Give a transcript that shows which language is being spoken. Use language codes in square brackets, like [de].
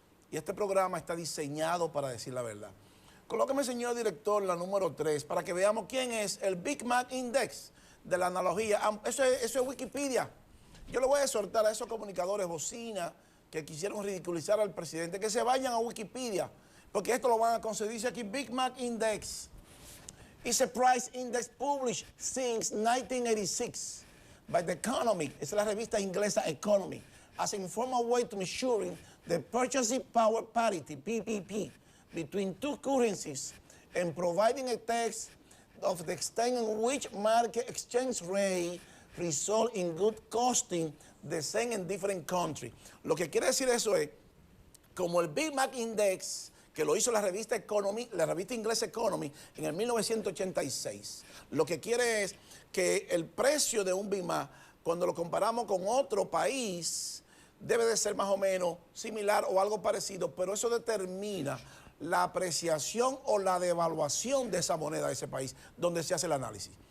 [es] Y este programa está diseñado para decir la verdad. Colóqueme, señor director, la número 3, para que veamos quién es el Big Mac Index de la analogía. Eso es Wikipedia. Yo le voy a exhortar a esos comunicadores bocina que quisieron ridiculizar al presidente que se vayan a Wikipedia, porque esto lo van a conceder. Dice aquí, [en] Big Mac Index is a price index published since 1986 by The Economy, [es] es la revista inglesa Economy, [en] as an informal way to measuring the purchasing power parity, PPP, between two currencies and providing a text of the extent in which market exchange rate result in good costing the same in different countries. [es] Lo que quiere decir eso es, como el Big Mac Index, que lo hizo la revista Economy, la revista inglesa Economy, en el 1986, lo que quiere es que el precio de un Big Mac, cuando lo comparamos con otro país, debe de ser más o menos similar o algo parecido, pero eso determina la apreciación o la devaluación de esa moneda de ese país donde se hace el análisis.